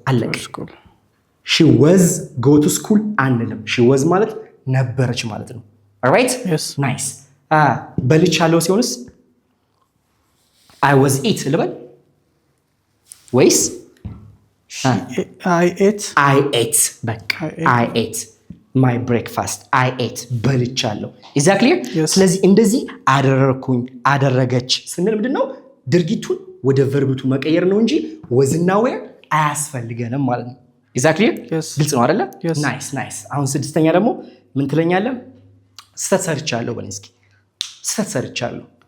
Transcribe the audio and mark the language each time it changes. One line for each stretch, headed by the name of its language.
Amharic: አለቀ።
English: she was go to school
Amharic: አንልም። she was ማለት ነበረች ማለት ነው። alright? nice. በልቻለሁ ሲሆንስ
English: I was eat
Amharic: ልበል ወይስ
English: I ate በቃ I ate my breakfast. I ate
Amharic: በልቻለሁ።
English: Is that clear?
Amharic: ስለዚህ እንደዚህ አደረኩኝ አደረገች ስንል ምንድነው? ድርጊቱን ወደ verb to መቀየር ነው እንጂ was እና were አያስፈልገንም ማለት ነው።
English: Is that clear?
Amharic: ግልጽ ነው አይደለ? nice. አሁን ስድስተኛ ደግሞ ምን ትለኛለህ? ስህተት ሰርቻለሁ በለኝ እስኪ። ስህተት ሰርቻለሁ